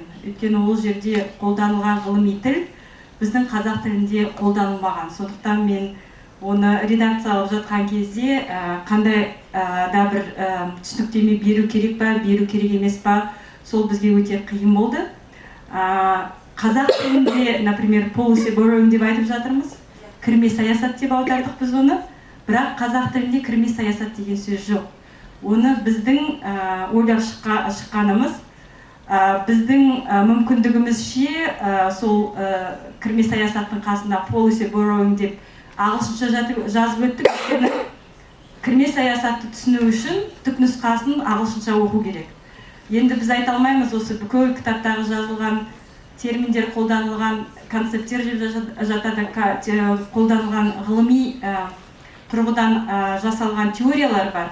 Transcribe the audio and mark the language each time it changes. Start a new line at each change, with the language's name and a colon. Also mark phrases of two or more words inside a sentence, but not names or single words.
Kazakh: Өйткені ол жерде қолданылған ғылыми тіл біздің қазақ тілінде қолданылмаған. Сондықтан мен оны редакциялап жатқан кезде қандай да бір түсініктеме беру керек па, беру керек емес па, сол бізге өте қиын болды. Қазақ тілінде, например,
English: policy borrowing
Kazakh: деп айтып жатырмыз. Кірме саясат деп аудардық біз оны. Бірақ қазақ тілінде кірме саясат деген сөз жоқ. Оны біздің ойлап шыққанымыз, біздің мүмкіндігімізше сол кірме саясаттың қасында
English: policy borrowing
Kazakh: деп ағылшынша жазып өттік. Кірме саясатты түсіну үшін түпнұсқасын ағылшынша оқу керек. Енді біз айта алмаймыз, осы бүкіл кітаптағы жазылған терминдер, қолданылған концепттер жатады, қолданылған ғылыми тұрғыдан жасалған теориялар бар.